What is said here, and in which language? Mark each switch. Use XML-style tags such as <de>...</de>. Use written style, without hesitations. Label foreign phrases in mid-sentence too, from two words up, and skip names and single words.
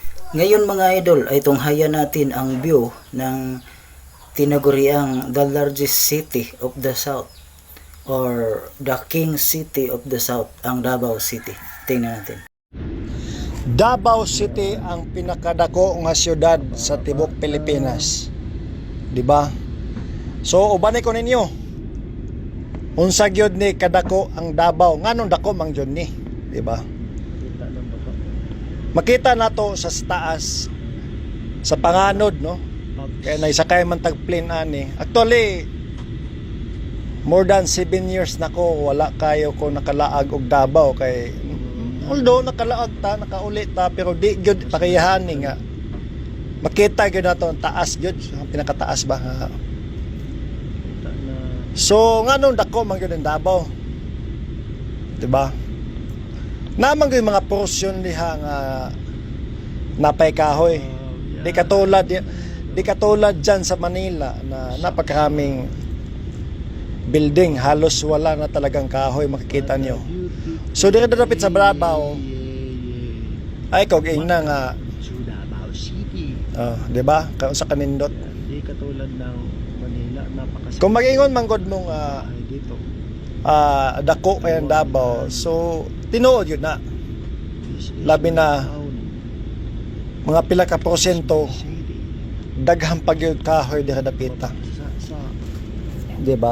<tl>Ngayon mga idol ay tunghayan natin ang view ng tinaguriang</tl> <en>the largest city of the South</en> <tl>or the King City of the South, ang Davao City. Tingnan natin.</tl> <ceb>Davao City ang pinakadako nga syudad sa tibok Pilipinas. Di ba? So ubanay ko ninyo. Unsa gyud ni kadako ang Davao? Nganong dako man gyud ni? Di ba? Makita nato sa taas sa panganod, no? Kaya naisakay man tag plane ani. Actually</ceb> <en>more than 7 years</en> <ceb>nako wala kayo ko nakalaag og Davao kay although nakalaag ta, nakauli ta, pero di gyud pakayahani nga makita gyud nato ang taas gyud, ang pinakataas ba. So nganong dako man gyud ang Davao, di ba? Naman gyud mga porsyon diha nga napay kahoy.</ceb> <tl>Di katulad dyan sa Manila na napakaraming building, halos wala na talagang kahoy makikita nyo.</tl> <ceb>So di ka dapit sa Davao ay kog ina nga di ba? Sa kanindot.</ceb> <tl>Di katulad ng Manila, napakasarap.</tl> <ceb>Kung mag-ingon manggod mong</ceb> <tl>Dito.</tl> <ceb>dako kay ang Davao, so tinuod yun na. Labi na mga pila ka porsyento daghang pagyud kahoy diha dapita. Di ba?</ceb>